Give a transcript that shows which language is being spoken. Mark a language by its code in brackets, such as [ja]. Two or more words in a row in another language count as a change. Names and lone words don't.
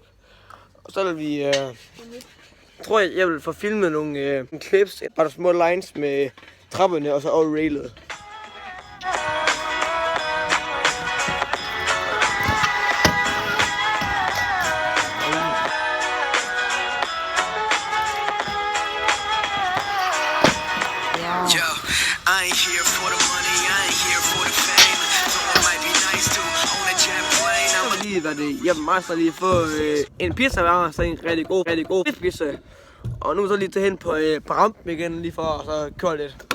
[da] Og så vil vi, tror jeg vil få filmet nogle clips, bare små lines med trapperne og så over railet. [en] Yo, I ain't here for the money, I ain't here for the fame. So it might be nice to own a jet plane. [da] Jeg har lige været hjemme mig, så lige få en pizza hver, så en rigtig god pizza. Og nu så lige tage hen på rampen igen, lige for at så køre lidt.